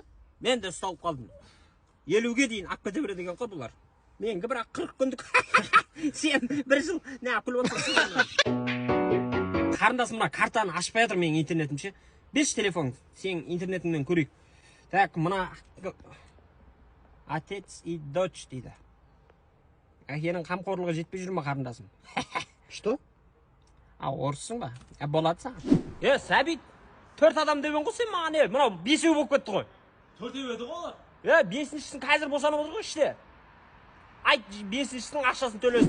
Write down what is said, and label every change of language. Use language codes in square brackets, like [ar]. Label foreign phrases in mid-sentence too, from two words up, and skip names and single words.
[kk] Мен де ұсталып қалдым. 50-ге дейін ақ кете береді екен ғой бұлар. Менгі бірақ 40 күндік. Сен бір жыл не күліп отырсың? Қарындасым мына картаны ашпай жатыр менің интернетімше. Берші телефон, сен интернетіңнен көрейік. Так, мына [ru] отец и дочь [kk] дейді. Әкенің қамқорлығы жетпей жүр ма қарындасым? [ru] Что? [kk] орыссың ба? Болады саған. Сәбит, 4 адам деген ғой сен маған. Мынау 5-еу болып кетті ғой. 4-еу еді ғой олар. 5-шісін қазір босанып отыр ғой іште. Айт, 5-шісінің ақшасын төлесін.